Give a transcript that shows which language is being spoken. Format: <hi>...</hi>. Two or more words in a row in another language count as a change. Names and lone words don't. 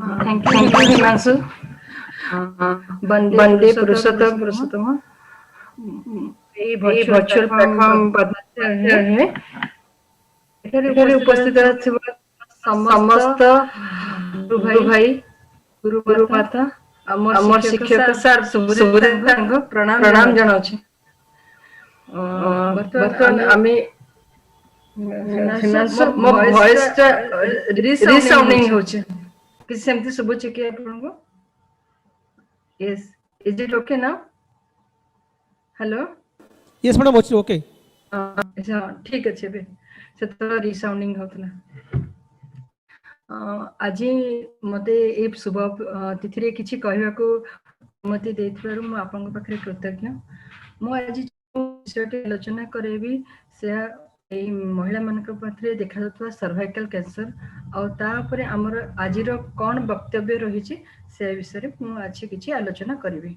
<en>thank you</en> <or>हिमांशु। वंदे पुरुषोत्तम</or> <hi>ये वर्चुअल प्लेटफॉर्म है</hi> <or>एଠାରେ उपस्थित ଥିବା ସମସ୍ତ ଗୁରୁ ଭାଇ ଗୁରୁ ମାତା ଆମର ଶିକ୍ଷକ ସାର୍ ସୁବୁଦ୍ଧାଙ୍କୁ ପ୍ରଣାମ ଜଣାଉଛି। ବର୍ତ୍ତମାନ ଆମେ ମୋ ଭଏସ ଟା ରିସାଉଣ୍ଡିଂ ହଉଛି କିଛି ସେମିତି ଶୁଭୁଛି କି ଆପଣଙ୍କୁ?</or> <en>Yes, is it okay now? Hello? Yes, madam, okay.</en> <or>ଠିକ ଅଛି ଏବେ ସେତେବେଳେ ରିସାଉଣ୍ଡିଂ ହଉଥିଲା। ଆଜି ମତେ ଏଇ ଶୁଭ ତିଥିରେ କିଛି କହିବାକୁ ଅନୁମତି ଦେଇଥିବାରୁ ମୁଁ ଆପଣଙ୍କ ପାଖରେ କୃତଜ୍ଞ। ମୁଁ ଆଜି ଯେଉଁ ବିଷୟଟି ଆଲୋଚନା କରେଇବି ସେହା ଏଇ ମହିଳାମାନଙ୍କ ପାଖରେ ଦେଖାଯାଉଥିବା</or> <en>cervical cancer</en> <or>ଆଉ ତା ଉପରେ ଆମର ଆଜିର କ'ଣ ବକ୍ତବ୍ୟ ରହିଛି ସେ ବିଷୟରେ ମୁଁ ଆଜି କିଛି ଆଲୋଚନା କରିବି।</or>